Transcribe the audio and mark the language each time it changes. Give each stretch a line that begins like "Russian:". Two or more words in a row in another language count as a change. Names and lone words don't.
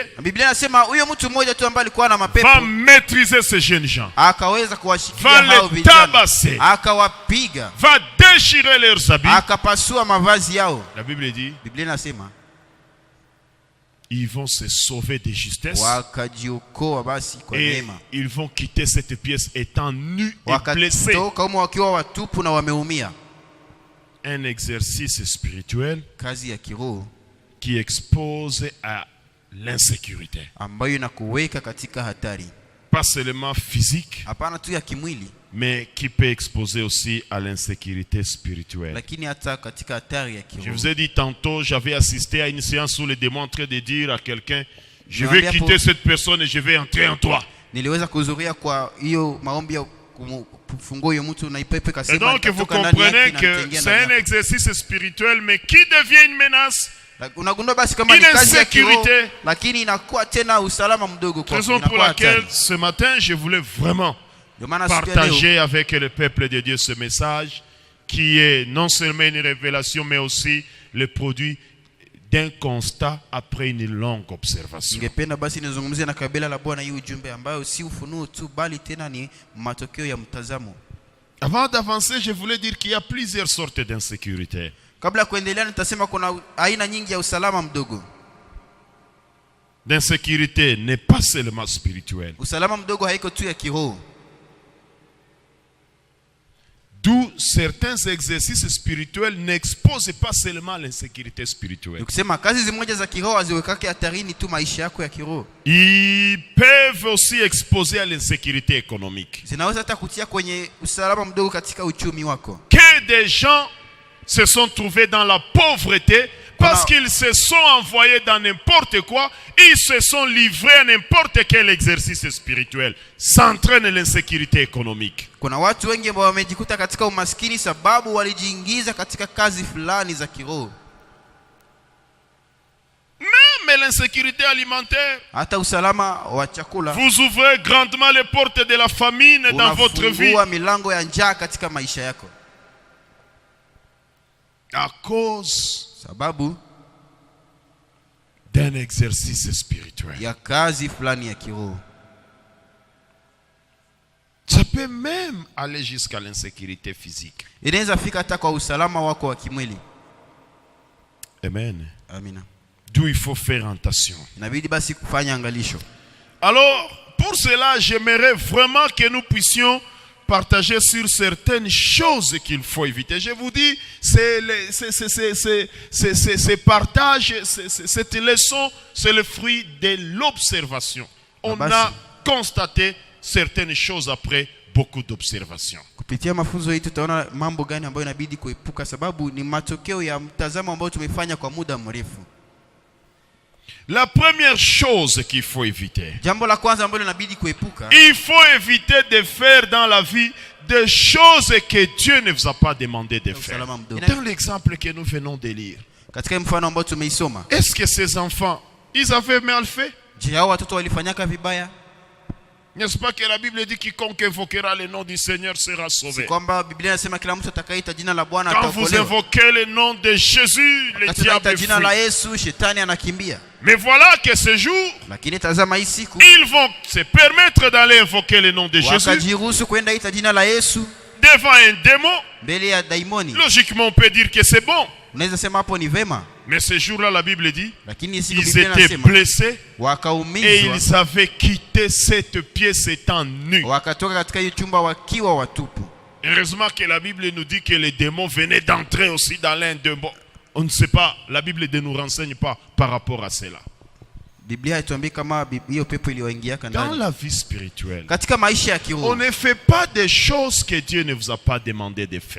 Swahili: Na Biblia inasema huyo mtu mmoja tu ambaye alikuwa na
French: va
Swahili: mapepo
French: maîtriser ces jeunes gens,
Swahili: akaweza kuwashikilia
French: va
Swahili: hao
French: les
Swahili: vijana,
French: tabasser,
Swahili: akawapiga,
French: va déchirer leurs habits.
Swahili: akapasua mavazi yao.
French: La Bible dit,
Swahili: Biblia inasema
French: ils vont se sauver de justesse
Swahili: wakajiokoa basi kwa
French: et
Swahili: neema,
French: ils vont quitter cette pièce étant nus et blessés.
Swahili: wakatoka humo wakiwa watupu na wameumia.
French: Un exercice spirituel
Swahili: Kazi ya kiroho
French: qui expose à l'insécurité.
Swahili: ambayo inakuweka katika hatari,
French: Pas seulement physique,
Swahili: hapana tu ya kimwili,
French: mais qui peut exposer aussi à l'insécurité spirituelle.
Swahili: lakini hata katika hatari ya
French: Je
Swahili: kiroho.
French: vous ai dit tantôt, j'avais assisté à une séance où le démon est en train de dire à quelqu'un, je vais
Swahili: Naambia
French: quitter pour- cette personne et je vais entrer en toi.
Swahili: Niliweza kuhudhuria kwa hiyo maombi ya kufungua huyo mtu na ipepe
French: Et
Swahili: kasema
French: donc vous
Swahili: nitatoka ndani
French: comprenez
Swahili: yake na
French: que
Swahili: nitaingia
French: c'est
Swahili: ndani
French: un
Swahili: yake.
French: exercice spirituel, mais qui devient une menace.
Swahili: Unagundua basi kama ni Ile kazi ya kiroho,
French: insécurité.
Swahili: lakini inakuwa tena usalama mdogo kwa
French: Raison pour laquelle ce matin, je voulais vraiment
Swahili: ndio maana siku ya leo
French: partager avec le peuple de Dieu ce message qui est non seulement une révélation, mais aussi le produit d'un constat après une longue observation.
Swahili: ningependa basi nizungumzie na kabila la Bwana hii ujumbe ambayo si ufunuo tu bali tena ni matokeo ya mtazamo.
French: Avant d'avancer, je voulais dire qu'il y a plusieurs sortes d'insécurité.
Swahili: Kabla ya kuendelea nitasema kuna aina nyingi ya usalama mdogo.
French: L'insécurité n'est pas seulement spirituelle.
Swahili: Usalama mdogo haiko tu ya kiroho.
French: D'où certains exercices spirituels n'exposent pas seulement l'insécurité spirituelle.
Swahili: Nikisema kazi zimoja za kiroho haziwekake hatarini tu maisha yako ya kiroho.
French: Ils peuvent aussi exposer à l'insécurité économique.
Swahili: Zinaweza hata kutia kwenye usalama mdogo katika uchumi wako.
French: Que des gens se sont trouvés dans la pauvreté parce qu'ils se sont envoyés dans n'importe quoi, ils se sont livrés à n'importe quel exercice spirituel. Ça entraîne l'insécurité économique.
Swahili: Kuna watu wengi ambao wamejikuta katika umaskini sababu walijiingiza katika kazi fulani za kiroho.
French: Même l'insécurité alimentaire.
Swahili: Hata usalama wa chakula.
French: Vous ouvrez grandement les portes de la famine dans votre vie.
Swahili: Unafungua milango ya njaa katika maisha yako.
French: À cause
Swahili: sababu
French: d'un exercice spirituel.
Swahili: Ya kazi fulani ya kiroho.
French: Ça peut même aller jusqu'à l'insécurité physique.
Swahili: Inaweza fika hata kwa usalama wako wa kimwili.
French: Amen.
Swahili: Amina.
French: D'où il faut faire attention.
Swahili: Inabidi basi kufanya angalisho.
French: Alors, pour cela, j'aimerais vraiment que nous puissions partager sur certaines choses qu'il faut éviter. Je vous dis, ces partages, cette leçon, c'est le fruit de l'observation. On a constaté certaines choses après beaucoup d'observations.
Swahili: Kupitia mafunzo hii tutaona mambo gani ambayo inabidi kuepuka sababu ni matokeo ya mtazamo ambao tumefanya kwa muda mrefu.
French: La première chose qu'il faut éviter,
Swahili: jambo la kwanza ambalo inabidi kuepuka,
French: il faut éviter de faire dans la vie des choses que Dieu ne vous a pas demandé de faire. Dans l'exemple que nous venons de lire,
Swahili: katika mfano ambao tumeisoma,
French: est-ce que ces enfants, ils avaient mal fait?
Swahili: Je, hao watoto walifanyaka vibaya?
French: N'est-ce pas que la Bible dit quiconque invoquera le nom du Seigneur sera sauvé?
Swahili: Kwamba Biblia inasema kila mtu atakayeita jina la Bwana ataokolewa.
French: Quand vous invoquez le nom de Jésus, le diable fuit.
Swahili: Jina la Yesu, shetani anakimbia.
French: Mais voilà que ce jour,
Swahili: lakini tazama hii siku,
French: ils vont se permettre d'aller invoquer le nom de Jésus.
Swahili: Wakajiruhusu kwenda ita jina la Yesu
French: devant un démon.
Swahili: Mbele ya daimoni.
French: Logiquement, on peut dire que c'est bon.
Swahili: Unaweza sema hapo ni vema.
French: Mais ce jour-là, la Bible dit, ils étaient blessés
Swahili: wakaumizwa,
French: et ils avaient quitté cette pièce étant nus.
Swahili: Wakatoka katika hiyo chumba wakiwa watupu.
French: Heureusement que la Bible nous dit que les démons venaient d'entrer aussi dans l'un d'eux. Bon, on ne sait pas, la Bible ne nous renseigne pas par rapport à cela. Dans la vie spirituelle, on ne fait pas des choses que Dieu ne vous a pas demandé de faire.